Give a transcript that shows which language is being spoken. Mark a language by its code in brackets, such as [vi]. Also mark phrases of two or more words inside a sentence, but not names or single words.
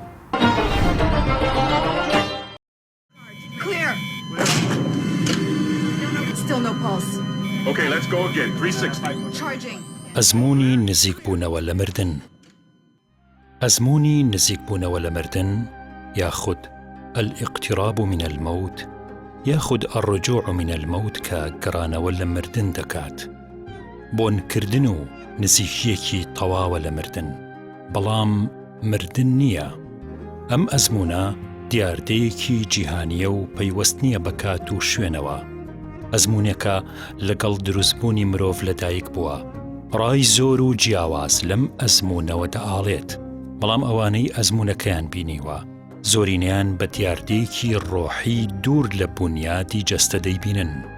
[ckb] ئەزموونی نزیک بوونەوە لە مردن ئەزموونی نزیک بوونەوە لە مردن یاخود [ar] الاقتراب من الموت [ckb] یاخود [ar] الرجوع من الموت [ckb] کە گەڕانەوە لە مردن دەکات بۆنکردن و نزیکیەکی تەواوە لە مردن بەڵام مردن نییە ئەم ئەزمونە دیاردەیەکی جیهانیە و پەیوەست نییە بەکات و شوێنەوە ئەزمونێکە لەگەڵ دروستبوونی مرۆڤ لەدایک بووە ڕای زۆر و جیاواز لەم ئەزمونەوە دەئاڵێت بەڵام ئەوانەی ئەزمونەکەیان بینیوە زۆرینیان بە دیاردەیەکی ڕۆحی دوور لە بنیادی جەستە دەیبینن